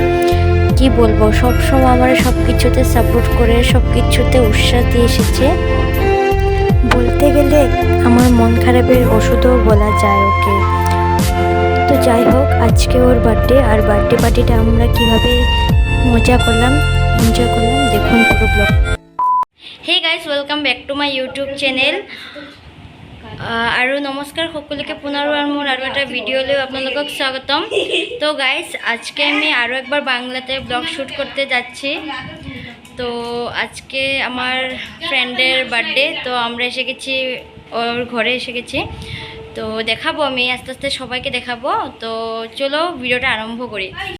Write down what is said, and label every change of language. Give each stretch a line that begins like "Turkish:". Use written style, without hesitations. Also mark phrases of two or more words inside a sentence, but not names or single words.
Bangla: কি বলবো, সবসময় আমার সব কিছুতে সাপোর্ট করে, সব কিছুতে উৎসাহ দিয়ে এসেছে। বলতে গেলে আমার মন খারাপের ওষুধও বলা যায় ওকে। তো যাই হোক, আজকে ওর বার্থডে, আর
English: birthday party-ta
Bangla: আমরা কিভাবে মজা করলাম, এনজয় করলাম, দেখুন পুরো ব্লগ।
English: Hey guys, welcome back to my YouTube channel.
Assamese: আৰু নমস্কাৰ সকলোকে পুনৰবাৰ মোৰ আৰু এটা ভিডিঅ'লৈ আপোনালোকক স্বাগতম।
Bangla: তো গাইজ, আজকে আমি আরও একবার বাংলাতে
English: blog shoot
Bangla: করতে যাচ্ছি। তো আজকে আমার
English: friend's birthday,
Bangla: তো আমরা এসে গেছি, ওর ঘরে এসে গেছি। তো দেখাবো আমি আস্তে আস্তে সবাইকে দেখাবো। তো চলো ভিডিওটা আরম্ভ করি।